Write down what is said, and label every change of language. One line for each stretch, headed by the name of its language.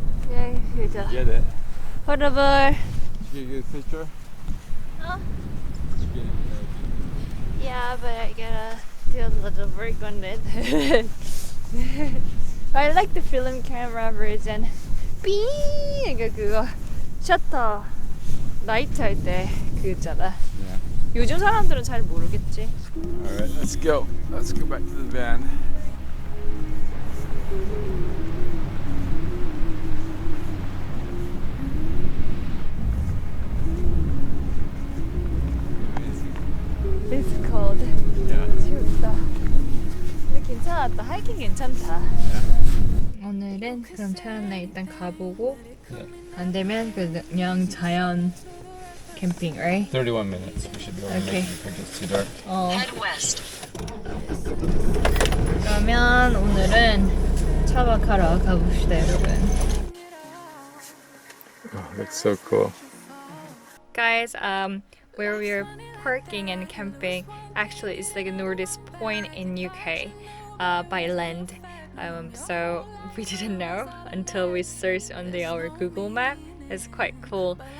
English: Yeah, good job. Get it. Whatever. Did you get a good picture? Huh? Did you get it? Yeah, but I gotta do a little work on it. I like the film camera version. 삐!
Korean: 그거 셔터 라이트 할 때 그거잖아.
English: Yeah.
Korean: 요즘 사람들은 잘 모르겠지.
English: Alright, let's go. Let's go back to the van. It's cold. Yeah.
Korean: 춥다. 근데 괜찮았다. 하이킹 괜찮다. 오늘은 그럼 차였나 일단 가보고 안 되면 그냥 자연 캠핑,
English: right? 31 minutes. We should be able to Okay. make it before it gets too dark. Head west.
Korean: 그러면 오늘은 차박하러 가봅시다, 여러분.
English: Oh, that's so cool. Guys, where we're parking and camping actually is like the northest point in UK by land. So we didn't know until we searched on our Google map. It's quite cool.